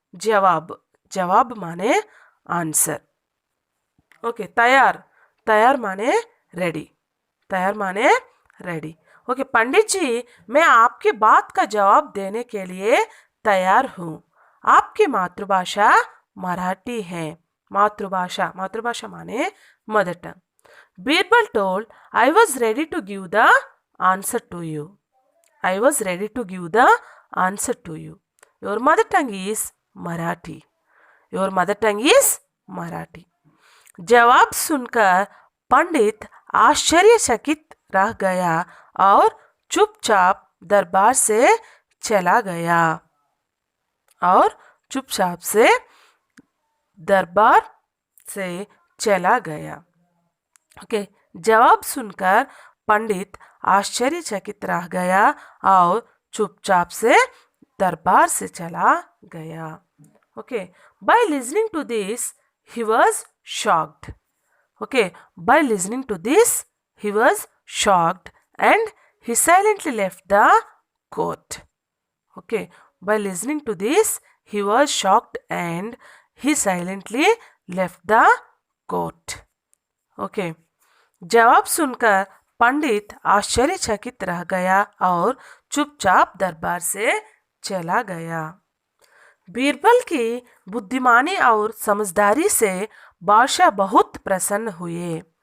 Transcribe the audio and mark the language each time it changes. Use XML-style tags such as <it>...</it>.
<hi>जवाब, जवाब माने आंसर। ओके, तैयार, तैयार माने रेडी, तैयार माने रेडी। ओके, पंडित जी मैं आपकी बात का जवाब देने के लिए तैयार हूँ। आपकी मातृभाषा मराठी है। मातृभाषा, मातृभाषा माने mother tongue.</hi> <en>Birbal told, I was ready to give the answer to you. I was ready to give the answer to you. Your mother tongue is Marathi. Your mother tongue is Marathi.</en> <hi>जवाब सुनकर पंडित आश्चर्यचकित रह गया और चुपचाप दरबार से चला गया। और चुपचाप से दरबार से चला गया। ओके, जवाब सुनकर पंडित आश्चर्यचकित रह गया और चुपचाप से दरबार से चला गया।</hi> <en>Okay, by listening to this he was shocked. Okay, by listening to this he was shocked and he silently left the court. Okay, by listening to this he was shocked and he silently left the court.</en> <hi>Okay, जवाब सुनकर पंडित आश्चर्यचकित रह गया और चुपचाप दरबार से चला गया। बीरबल की बुद्धिमानी और समझदारी से बादशाह बहुत प्रसन्न हुए।</hi>